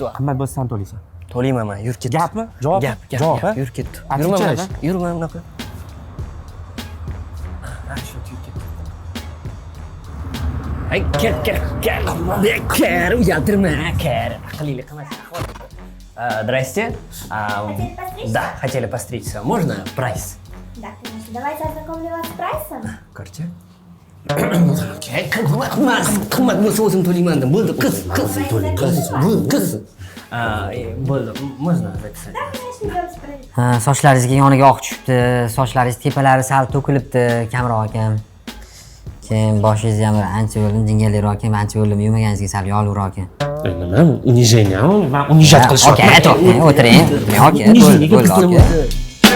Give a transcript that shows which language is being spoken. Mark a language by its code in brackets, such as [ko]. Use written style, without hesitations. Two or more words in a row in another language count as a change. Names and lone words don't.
[uz] Qimmat bo'lsa ham to'laysan. To'layman men, yur ketdi. Gapmi? Javob. Javob, yur ketdi. Yurma bunaqa. Shu ketdi. Ay, kel, uyaltirma, kel. Aqlli qilmas. [ru] Здрасте. Да, хотели постричься. Можно прайс? Да, конечно. Давайте ознакомлю вас с прайсом. Короче. [uz] Qimmat bo'lsa o'zim to'layman deb. Bo'ldi, qiz. Bo'ldi. [ru] Можно записать? Да, конечно, идем справить. [uz] Sochlaringizga yoniga oq tushibdi, sochlaringiz tepalari sal to'kilibdi, kamroq ekan. Keyin boshingiz ham ancha bo'ldim, jingalliroq ekan, ancha bo'ldim, yurmaganingizga sal yorliqroq ekan. Nima? Unijeniya? Men unijat qilishyapman. Okey, o'tiring. Okey, bo'ldi.